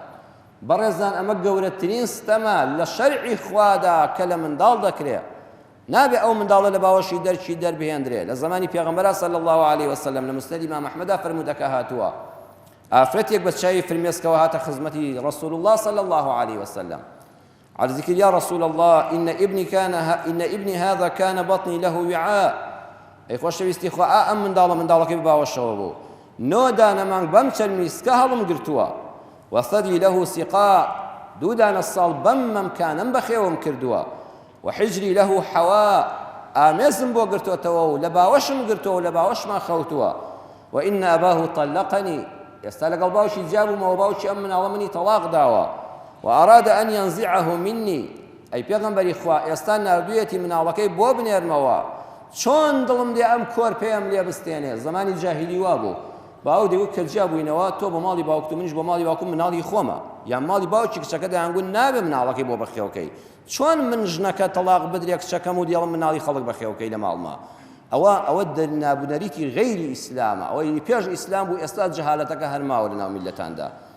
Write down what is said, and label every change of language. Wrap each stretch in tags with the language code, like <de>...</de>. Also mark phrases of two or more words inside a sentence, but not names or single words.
<ckb>بەڕێزان ئەمە گەورەترین ستەمە لە شەرعی خوادا کە لە منداڵ دەکرێت. نابێ ئەو منداڵە لە باوەشی دەرکی دەربهێنرێ. لە زمانی پێغەمبەر صلی الله عليه وسلم لە مسند ئیمام ئەحمەدا فەرموودەکە هاتووە ئافرەتێک بە چاوی فرمێسکەوە هاتە خزمەتی</ckb> <ar>رسول الله صلی الله عليه وسلم</ar> <ckb>عرضی کرد</ckb> <ar>یا رسول الله إن ابني هذا كان بطني له وعاء.</ar> <ckb>ئەی خۆشەویستی خوا ئەم منداڵەکەی بباوەشەوە بوو 9 دانەمانگ بەم چەرمیسکە هەڵم گرتووە</ckb> <ar>وثدي له سقاء</ar> <ckb>2 دانە ساڵ بەم مەمکانم بەخێوم کردووە</ckb> <ar>وحجري له حواء</ar> <ckb>ئامێزم بۆ گرتوتەوە و لە باوەشم گرتووە و لە باوەشمان خەوتووە</ckb> <ar>وإن أباه طلقني</ar> <ckb>ئێستا لەگەڵ باوکی جابوومەوە باوکی ئەم مناڵە منی تەلاق داوە</ckb> <ar>وأراد أن ينزعه مني</ar> <ckb>أي پێغەمبەری خوا ئێستا نردوویەتی مناڵەکەی بۆ بنێرمەوە چۆن دڵم دێ ئەم کۆر پێم لێ بستێنێ زمانی جاهیلی وا بوو باو دەیوت کە جابووینەوە تۆ بۆ ماڵی باوکت و منیش بۆ ماڵی باوکم مناڵی خۆمە یان ماڵی باوکی کچەکە دەیانگوت نابێ مناڵەکەی بۆ بەخێوکەی چۆن من ژنەکە تەلاق بدرێ کچەکەم و دیڵم مناڵی خەڵک بەخێوکەی لە ماڵما ئەوە دەرنابوونەریتی غەیری ئیسلامە ئەوەی پێش ئیسلام بوو ئێستا جەهالەتەکە هەرماوە لەناو میلەتاندا.</ckb>